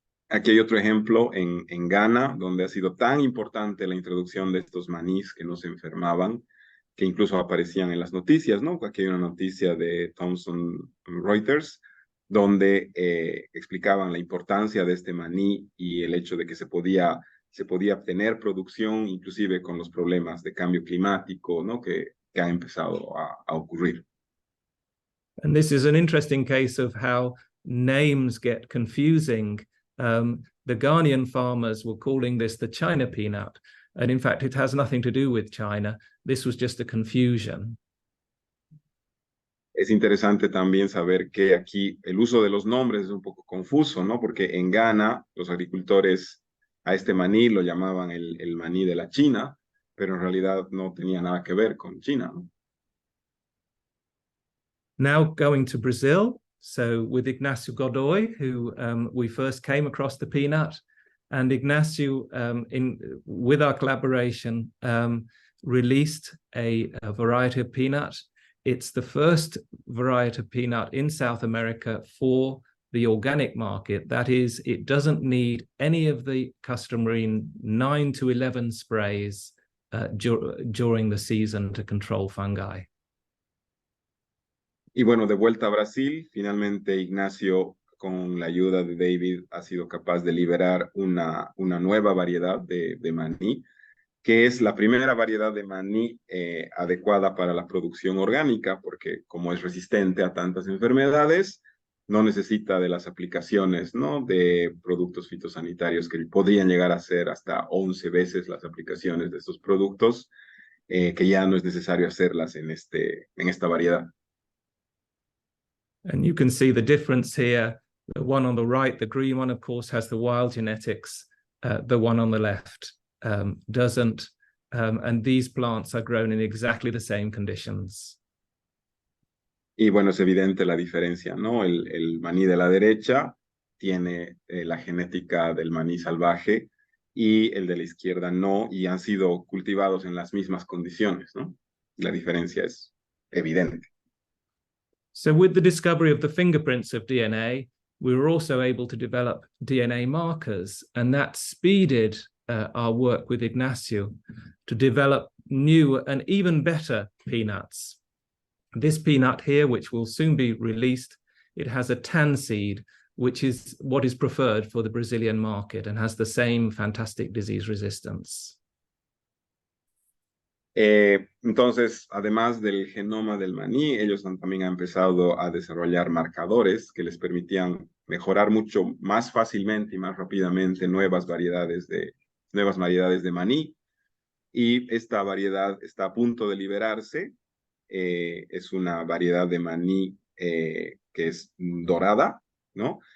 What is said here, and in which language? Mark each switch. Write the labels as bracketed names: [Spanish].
[Spanish] Aquí hay otro ejemplo en Ghana, donde ha sido tan importante la introducción de estos manís que no se enfermaban, que incluso aparecían en las noticias, ¿no? Aquí hay una noticia de Thomson Reuters, donde explicaban la importancia de este maní y el hecho de que se podía obtener producción, inclusive con los problemas de cambio climático, ¿no? que han empezado a ocurrir. [English] And this is an interesting case of how names get confusing. The Ghanaian farmers were calling this the China peanut, and in fact it has nothing to do with China. This was just a confusion. [Spanish] Es interesante también saber que aquí el uso de los nombres es un poco confuso, ¿no? Porque en Ghana los agricultores a este maní lo llamaban el maní de la China, pero en realidad no tenía nada que ver con China, ¿no? [English] Now going to Brazil, so with Ignacio Godoy, who we first came across the peanut, and Ignacio, with our collaboration, released a variety of peanut. It's the first variety of peanut in South America for the organic market. That is, it doesn't need any of the customary 9 to 11 sprays during the season to control fungi. [Spanish] Y bueno, de vuelta a Brasil, finalmente Ignacio, con la ayuda de David, ha sido capaz de liberar una nueva variedad de maní, que es la primera variedad de maní adecuada para la producción orgánica, porque como es resistente a tantas enfermedades, no necesita de las aplicaciones, ¿no? de productos fitosanitarios que podrían llegar a ser hasta 11 veces las aplicaciones de estos productos, que ya no es necesario hacerlas en esta variedad. [English] And you can see the difference here. The one on the right, the green one, of course, has the wild genetics. The one on the left doesn't. And these plants are grown in exactly the same conditions. [Spanish] Y bueno, es evidente la diferencia, ¿no? El maní de la derecha tiene la genética del maní salvaje y el de la izquierda no, y han sido cultivados en las mismas condiciones, ¿no? La diferencia es evidente. [English] So with the discovery of the fingerprints of DNA, we were also able to develop DNA markers, and that speeded our work with Ignacio to develop new and even better peanuts. This peanut here, which will soon be released, it has a tan seed, which is what is preferred for the Brazilian market and has the same fantastic disease resistance. [Spanish] Entonces, además del genoma del maní, ellos también han empezado a desarrollar marcadores que les permitían mejorar mucho más fácilmente y más rápidamente nuevas variedades de maní. Y esta variedad está a punto de liberarse. Es una variedad de maní que es dorada, ¿no?